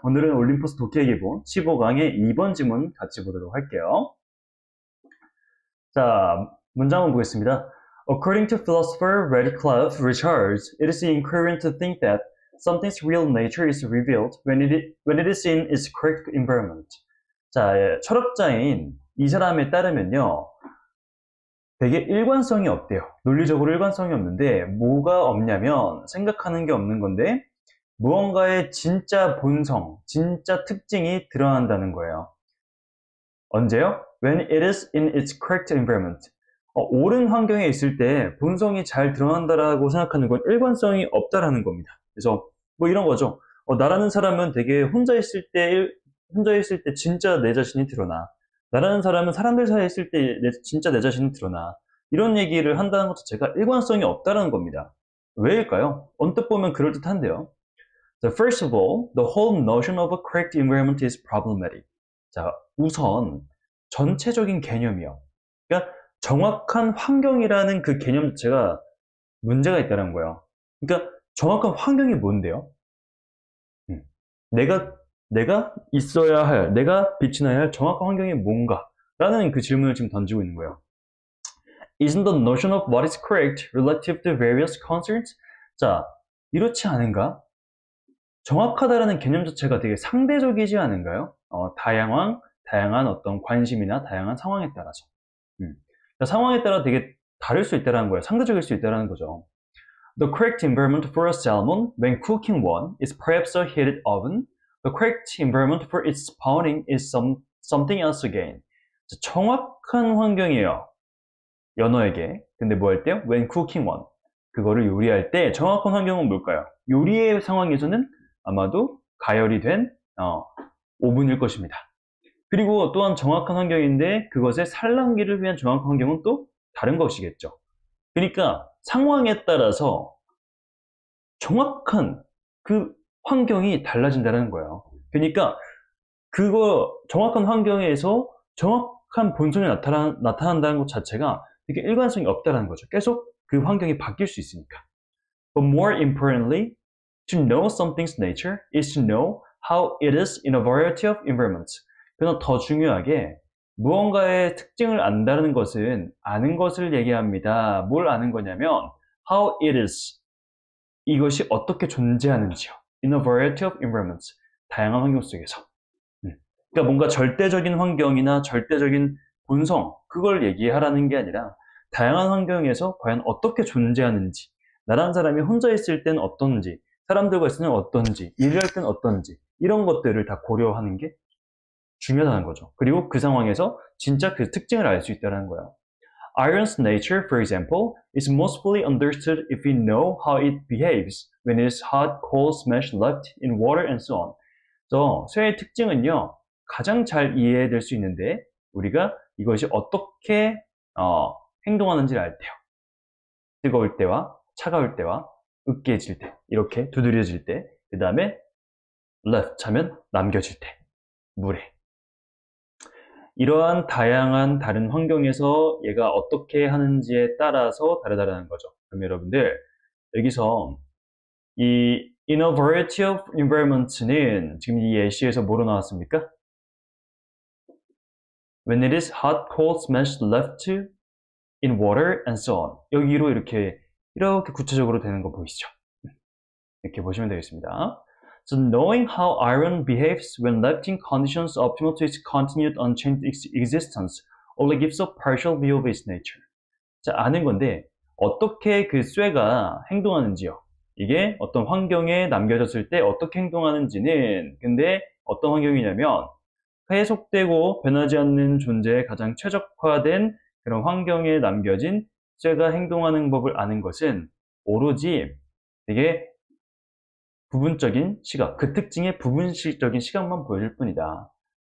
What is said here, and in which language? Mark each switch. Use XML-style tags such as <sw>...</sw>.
<ko>오늘은 올림포스 독해 기본 15강의 2번 지문 같이 보도록 할게요. 자, 문장 한번 보겠습니다.</ko> <en>According to philosopher Radcliffe Richards, it is incoherent to think that something's real nature is revealed when it is in its correct environment.</en> <ko>자, 철학자인 이 사람에 따르면요. 되게 일관성이 없대요. 논리적으로 일관성이 없는데 뭐가 없냐면 생각하는 게 없는 건데 무언가의 진짜 본성, 진짜 특징이 드러난다는 거예요. 언제요?</ko> <en>When it is in its correct environment.</en> <ko>옳은 환경에 있을 때 본성이 잘 드러난다라고 생각하는 건 일관성이 없다라는 겁니다. 그래서 뭐 이런 거죠. 나라는 사람은 되게 혼자 있을 때 진짜 내 자신이 드러나. 나라는 사람은 사람들 사이에 있을 때 진짜 내 자신이 드러나. 이런 얘기를 한다는 것 자체가 일관성이 없다라는 겁니다. 왜일까요? 언뜻 보면 그럴듯한데요.</ko> <en>So first of all, the whole notion of a correct environment is problematic.</en> <ko>자, 우선 전체적인 개념이요. 그러니까 정확한 환경이라는 그 개념 자체가 문제가 있다는 거예요. 그러니까 정확한 환경이 뭔데요? 내가 있어야 할, 내가 비추어야 할 정확한 환경이 뭔가? 라는 그 질문을 지금 던지고 있는 거예요.</ko> <en>Isn't the notion of what is correct relative to various concerns?</en> <ko>자, 이렇지 않은가? 정확하다라는 개념 자체가 되게 상대적이지 않은가요? 다양한 어떤 관심이나 다양한 상황에 따라서. 그러니까 상황에 따라 되게 다를 수 있다는 거예요. 상대적일 수 있다는 거죠.</ko> <en>The correct environment for a salmon when cooking one is perhaps a heated oven. The correct environment for its spawning is something else again.</en> <ko>정확한 환경이에요. 연어에게. 근데 뭐 할 때요?</ko> <en>When cooking one.</en> <ko>그거를 요리할 때 정확한 환경은 뭘까요? 요리의 상황에서는 아마도 가열이 된 오븐일 것입니다. 그리고 또한 정확한 환경인데 그것의 산란기를 위한 정확한 환경은 또 다른 것이겠죠. 그러니까 상황에 따라서 정확한 그 환경이 달라진다는 거예요. 그러니까 그거 정확한 환경에서 정확한 본성이 나타난다는 것 자체가 되게 일관성이 없다는 거죠. 계속 그 환경이 바뀔 수 있으니까.</ko> <en>But more importantly, to know something's nature is to know how it is in a variety of environments.</en> <ko>그러나 더 중요하게 무언가의 특징을 안다는 것은 아는 것을 얘기합니다. 뭘 아는 거냐면</ko> <en>how it is.</en> <ko>이것이 어떻게 존재하는지요.</ko> <en>In a variety of environments.</en> <ko>다양한 환경 속에서. 그러니까 뭔가 절대적인 환경이나 절대적인 본성, 그걸 얘기하라는 게 아니라 다양한 환경에서 과연 어떻게 존재하는지, 나라는 사람이 혼자 있을 땐 어떤지, 사람들과 있으면 어떤지, 일을 할 땐 어떤지, 이런 것들을 다 고려하는 게 중요하다는 거죠. 그리고 그 상황에서 진짜 그 특징을 알 수 있다는 거예요.</ko> <en>Iron's nature, for example, is most fully understood if we know how it behaves when it is hot, cold, smashed, left in water, and so on.</en> <ko>쇠의 특징은요, 가장 잘 이해될 수 있는데 우리가 이것이 어떻게 행동하는지를 알 때요. 뜨거울 때와 차가울 때와 으깨질 때, 이렇게 두드려질 때, 그 다음에 left 하면 남겨질 때, 물에. 이러한 다양한 다른 환경에서 얘가 어떻게 하는지에 따라서 다르다는 거죠. 그럼 여러분들 여기서 이</ko> <en>in a variety of environments</en> <ko>는 지금 이 예시에서 뭐로 나왔습니까?</ko> <en>When it is hot, cold, smashed, left in water, and so on.</en> <ko>여기로 이렇게 구체적으로 되는 거 보이시죠? 이렇게 보시면 되겠습니다.</ko> <en>So knowing how iron behaves when left in conditions optimal to its continued unchanged existence only gives a partial view of its nature.</en> <ko>자, 아는 건데 어떻게 그 쇠가 행동하는지요. 이게 어떤 환경에 남겨졌을 때 어떻게 행동하는지는 근데 어떤 환경이냐면 해속되고 변하지 않는 존재에 가장 최적화된 그런 환경에 남겨진 쇠가 행동하는 법을 아는 것은 오로지 되게 부분적인 시각, 그 특징의 부분적인 시각만 보여줄 뿐이다.</ko>